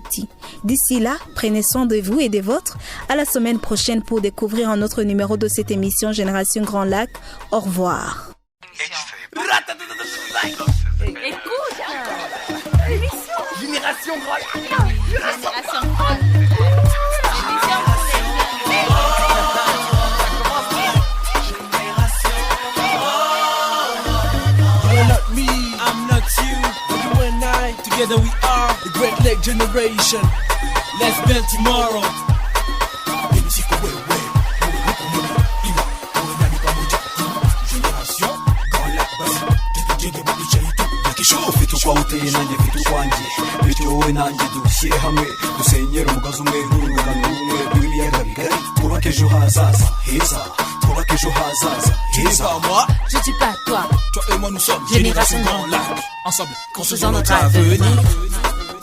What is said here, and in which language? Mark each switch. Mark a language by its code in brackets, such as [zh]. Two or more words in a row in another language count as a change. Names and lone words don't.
[fr] D'ici là, prenez soin de vous et des vôtres. À la semaine prochaine pour découvrir un autre numéro de cette émission Génération Grand Lac. Au revoir. Écoute, l'émission Génération Grand Lac. Génération Grand Lac. [en] Together we are the Great Lake Generation. Let's build tomorrow. [rw] Génération Grand ufite uko uteye nanjye mfite ukwanjye bityo wowe nanjye dushyire hamwe dusenyere umugozi umwe n'urungano rumwe rw'ibiyaga bigari twubake ejo hazaza heza twubake ejo hazaza heza. [fr] Je dis pas toi, toi et moi nous sommes Génération Grand Lac. ensemble construisons notre avenir.